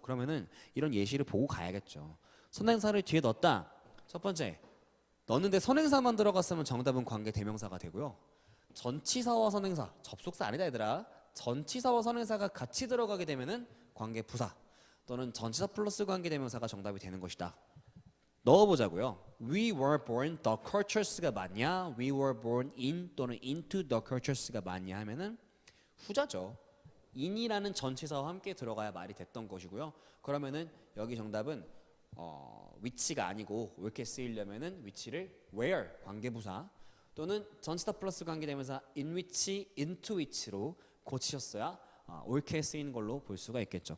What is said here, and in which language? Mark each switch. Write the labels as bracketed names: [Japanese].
[Korean] 그러면은 이런 예시를 보고 가야겠죠. 선행사를 뒤에 넣었다. 첫 번째, 넣었는데 선행사만 들어갔으면 정답은 관계 대명사가 되고요. 전치사와 선행사, 접속사 아니다 얘들아. 전치사와 선행사가 같이 들어가게 되면은 관계 부사 또는 전치사 플러스 관계 대명사가 정답이 되는 것이다. 넣어보자고요. [English] We were born the cultures가 맞냐? We were born in 또는 into the cultures가 맞냐 하면은 후자죠. [Korean] in이라는 전치사와 함께 들어가야 말이 됐던 것이고요. 그러면은 여기 정답은 which가 아니고 이렇게 쓰이려면은 which를 where 관계부사 또는 전치사 플러스 관계대명사 in which, into which로 고치셨어야 옳게 쓰이는 걸로 볼 수가 있겠죠.